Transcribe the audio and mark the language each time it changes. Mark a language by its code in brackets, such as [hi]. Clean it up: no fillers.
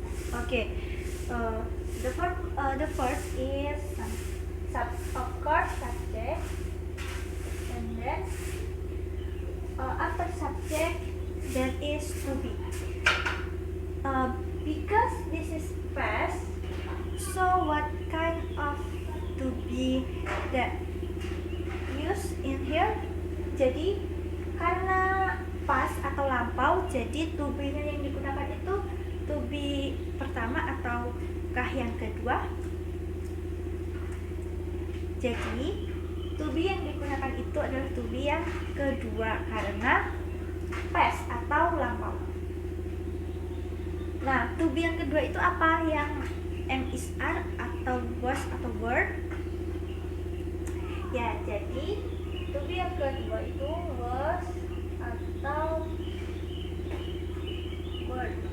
[en] Okay, the first is of course subject, and then after subject that is to be. Because this is past, so what kind of to be that used in here? [id] Jadi karena past atau lampau, jadi to be-nya yang digunakan itu to be pertama ataukah yang kedua? Jadi to be yang digunakan itu adalah to be yang kedua karena past atau lampau. Nah, to be yang kedua itu apa? Yang am is are atau was atau were? Ya, jadi to be yang kedua itu was atau were.